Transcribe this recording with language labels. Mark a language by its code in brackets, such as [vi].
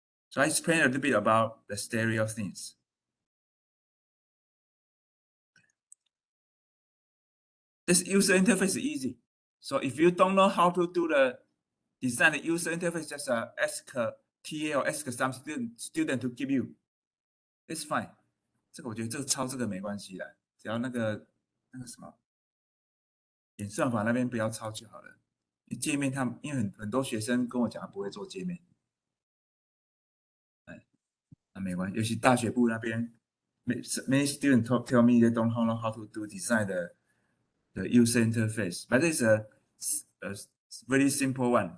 [en] So I explained a little bit about the stereo things. This user interface is easy. So if you don't know how to do the design the user interface, just ask TA or ask some student to give you. It's fine. [zh] 这个我觉得这个抄这个没关系的，只要那个什么演算法那边不要抄就好了。界面他们因为很多学生跟我讲他不会做界面，那没关系。尤其大学部那边 [en] ，many students tell me they don't know how to do design the user interface, but it's a very simple one.